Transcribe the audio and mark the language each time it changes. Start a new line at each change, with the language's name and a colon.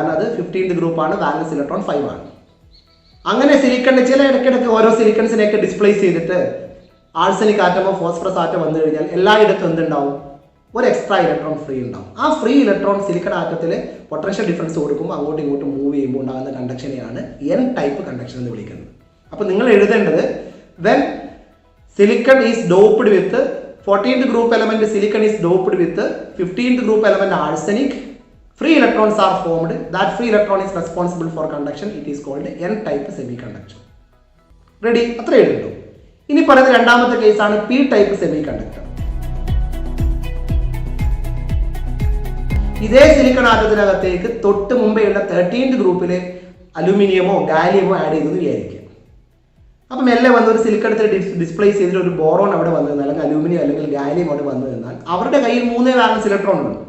Malayalam: കാരണം അത് 15th ഗ്രൂപ്പാണ്, വാലൻസ് ഇലക്ട്രോൺ 5 ആണ്. അങ്ങനെ സിലിക്കണിന്റെ ചില ഇടയ്ക്കിടയ്ക്ക് ഓരോ സിലിക്കൺസിനെയൊക്കെ ഡിസ്പ്ലേസ് ചെയ്തിട്ട് ആഴ്സനിക് ആറ്റമോ ഫോസ്ഫറസ് ആറ്റം വന്നു കഴിഞ്ഞാൽ എല്ലായിടത്തും എന്തുണ്ടാവും? ഒരു എക്സ്ട്രാ ഇലക്ട്രോൺ ഫ്രീ ഉണ്ടാവും. ആ free electron silicon ആറ്റത്തിൽ potential difference കൊടുക്കുമ്പോൾ അങ്ങോട്ടും ഇങ്ങോട്ടും മൂവ് ചെയ്യുമ്പോൾ ഉണ്ടാകുന്ന കണ്ടക്ഷനെയാണ് എൻ ടൈപ്പ് കണ്ടക്ഷൻ എന്ന് വിളിക്കുന്നത്. അപ്പോൾ നിങ്ങൾ എഴുതേണ്ടത്
English: When silicon is doped with 14th group element silicon is doped with 15th group element arsenic, free electrons are formed. That free electron is responsible for conduction. It is called n type semiconductor.
Malayalam: Ready? അത്ര എഴുതുന്നു. ഇനി പറയുന്ന രണ്ടാമത്തെ കേസാണ് P type semi conductor. ഇതേ silicon ആറ്റത്തിനകത്തേക്ക് തൊട്ട് മുമ്പേ ഉള്ള 13th ഗ്രൂപ്പിലെ അലുമിനിയമോ ഗാലിയമോ ആഡ് ചെയ്തെന്ന് വിചാരിക്കുക. അപ്പം മെല്ലെ വന്ന് ഒരു സിലിക്കൺ ഡിസ്പ്ലേസ് ചെയ്തിട്ട് ഒരു ബോറോൺ അവിടെ വന്നു നിന്നാൽ, അല്ലെങ്കിൽ അലൂമിനിയം അല്ലെങ്കിൽ ഗാലിയം അവിടെ വന്നു നിന്നാൽ അവരുടെ കയ്യിൽ 3 വാലൻസ് ഇലക്ട്രോൺ ഉണ്ട്.